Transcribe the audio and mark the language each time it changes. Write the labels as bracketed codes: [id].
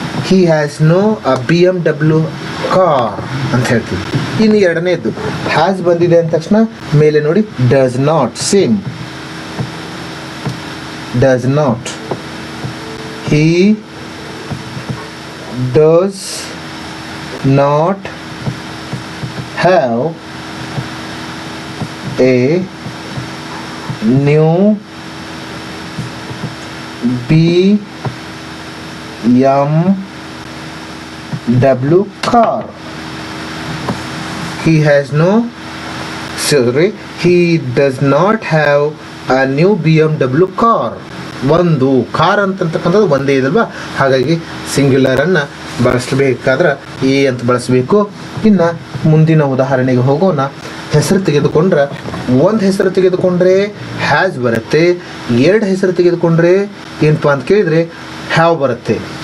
[en] He has no a BMW car [kn] ಅಂತ ಹೇಳ್ತೀವಿ. ಇನ್ನು ಎರಡನೇದು ಹ್ಯಾಸ್ ಬಂದಿದೆ ಅಂದ ತಕ್ಷಣ ಮೇಲೆ ನೋಡಿ, does not. [en] Same, does not. He does not have a new BMW car. He has no, sorry, he does not have a new BMW car. [kn] ಒಂದು ಕಾರ್ ಅಂತಕ್ಕಂಥದ್ದು ಒಂದೇ ಇದಲ್ವಾ, ಹಾಗಾಗಿ ಸಿಂಗ್ಯುಲರನ್ನು ಬಳಸಬೇಕಾದ್ರೆ ಎ ಅಂತ ಬಳಸಬೇಕು. ಇನ್ನು ಮುಂದಿನ ಉದಾಹರಣೆಗೆ ಹೋಗೋಣ. ಹೆಸರು ತೆಗೆದುಕೊಂಡ್ರೆ, ಒಂದು ಹೆಸರು ತೆಗೆದುಕೊಂಡ್ರೆ ಹ್ಯಾಸ್ ಬರುತ್ತೆ, ಎರಡು ಹೆಸರು ತೆಗೆದುಕೊಂಡ್ರೆ ಏನಪ್ಪ ಅಂತ ಕೇಳಿದರೆ ಹ್ಯಾವ್ ಬರುತ್ತೆ.